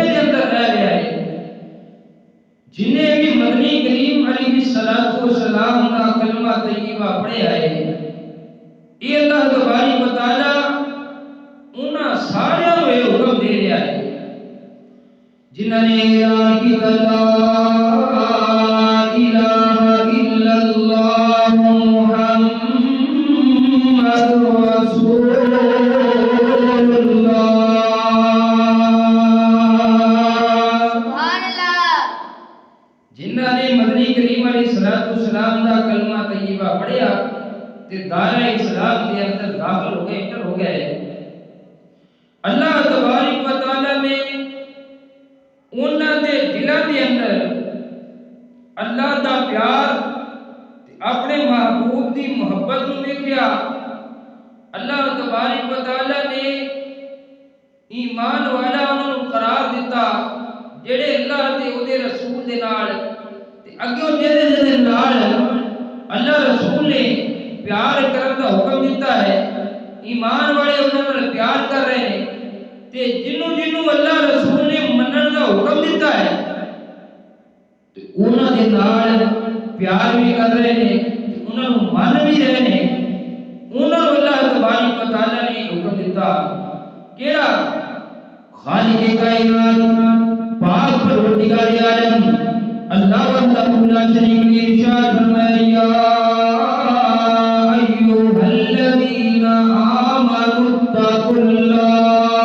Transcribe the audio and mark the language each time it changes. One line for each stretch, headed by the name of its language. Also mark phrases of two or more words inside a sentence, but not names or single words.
Urdu: کے اندر رہ رہا ہے، جنہیں بھی مدنی کریم علیہ السلام کا کلمہ طیبہ پڑھے آئے، یہ اللہ تبارک و تعالی انہاں سارے کو یہ حکم دے رہا ہے جنہوں نے اعلان کیا
Arabic: لا الہ الا اللہ محمد رسول اللہ۔ سبحان اللہ۔
Urdu: جنہوں نے مدنی کریم علیہ السلام کا کلمہ طیبہ پڑھیا تے دائرہ اسلام کے اندر داخل ہو گئے، انٹر ہو گئے، اللہ تبارک و تعالی نے انہاں دے دلاں
Punjabi: دے اندر اللہ دا پیار اپنے محبوب دی محبت نوں ویکھیا، اللہ تبارک و تعالی نے ایمان والا انہاں نوں قرار دیتا جڑے اللہ تے او دے رسول دے نال تے اگوں جڑے نال اللہ رسول نے پیار کرن دا حکم دیتا ہے، ایمان والے انہاں نال پیار کر رہے ہیں تے جنوں جنوں اللہ رسول نے منن دا حکم دیتا ہے تے انہاں دے نال پیار بھی کر رہے ہیں، انہاں نوں مان بھی رہے ہیں، انہاں نوں اللہ تبارک و تعالی نے حکم دیتا کیڑا؟
Urdu: خالق کائنات پاک پروردگار عالم
Arabic: اللہ وحدہ لا شریک
Urdu: نے ارشاد فرمایا
Arabic: ایھا الذین آمنوا اتقوا اللہ۔